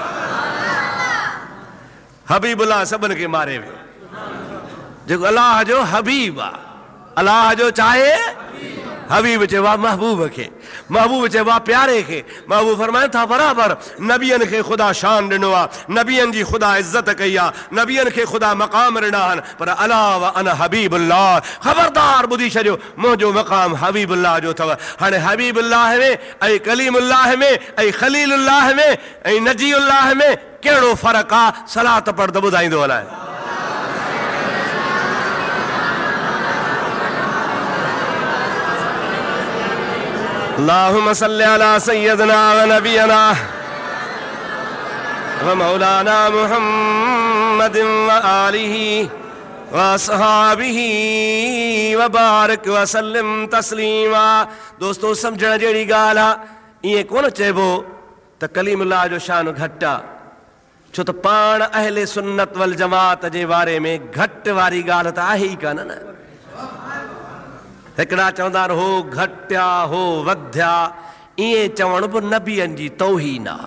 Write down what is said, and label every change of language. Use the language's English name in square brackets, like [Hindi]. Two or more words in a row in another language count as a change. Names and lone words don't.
[Sindhi] हबीबुल्लाह सभिनि खे मारे वियो, जेको अलाह जो हबीब आहे। अलाह जो चाहे हबीब चइबो आहे महबूब खे, महबूब चइबो आहे प्यारे खे। महबूब फरमाइनि था बराबरि नबियनि खे ख़ुदा शान ॾिनो आहे, नबियनि जी ख़ुदा इज़त कई आहे, नबियनि खे ख़ुदा मक़ाम ॾिना आहिनि, पर [Arabic] ألا وأنا حبيب الله, [Sindhi] ख़बरदार ॿुधी छॾियो, मुंहिंजो मक़ाम हबीबुल्लाह जो अथव। हाणे हबीबुल्लाह में ऐं कलीमुल्लाह में ऐं खलीलुल्लाह में ऐं नजीउल्लाह में कहिड़ो फ़र्क़ु आहे? सलात पढ़ त ॿुधाईंदो अलाए। [Arabic] اللهم صل على سيدنا ونبينا ومولانا محمد وآله وأصحابه وبارك وسلم تسليما. [Sindhi] दोस्तो सम्झण जहिड़ी ॻाल्हि आहे, ईअं कोन चइबो त कलीमुल्लाह जो शान घटि आहे, छो त पाण [Arabic] أهل السنة والجماعة [Sindhi] जे बारे में घटि वारी ॻाल्हि त आहे ई कान न। हिकिड़ा चवंदा आहिनि हो घटिया हो वधिया, ईअं चवण बि नबियनि जी तौहीन आहे।